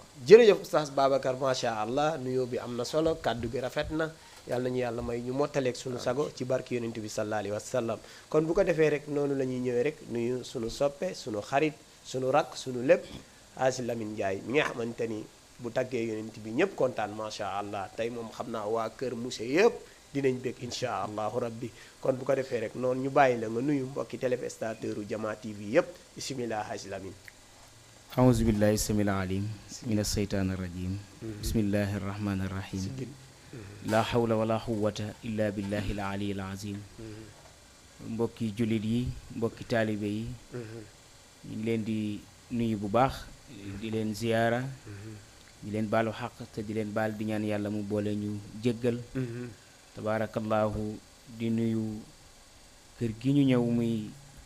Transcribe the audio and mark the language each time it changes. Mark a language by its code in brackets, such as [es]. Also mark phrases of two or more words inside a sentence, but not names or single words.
[wo] jërëjëf oustaz Babacar [ar] ما شاء الله [wo] nuyoo bi am na solo kàddu gi rafet na yàlla nañu yàlla may ñu mottaleeg suñu sago ci barki yonent bi [ar] صلى الله عليه وسلم [wo] kon bu ko defee rek noonu la ñuy ñëwee rek nuyu suñu soppe suñu xarit suñu rakk suñu lépp Hadj Lamine Ndiaye mi nga xamante ni bu taggee yonent bi ñëpp kontaan [ar] ما شاء الله [wo] tey moom xam naa waa Kër Mousse yëpp dinañ bég [ar] إن شاء الله ربي [wo] kon bu ko defee rek noonu ñu bàyyi la nga nuyu mbokki téléspectateur u Jama TV yëpp bisimilah Hadj Lamine [ar] أعوذ بالله السميع العليم من الشيطان الرجيم بسم الله الرحمن الرحيم لا حول ولا قوة إلا بالله العلي العظيم [wo] mbokki jullit yi mbokki taalibe yi ñu ngi leen di nuyu bu baax di leen ziyaara di leen baalu xaq te di leen baal di ñaan yàlla mu boole ñu jéggal tabaarakallaahu di nuyu kër gi ñu ñëw muy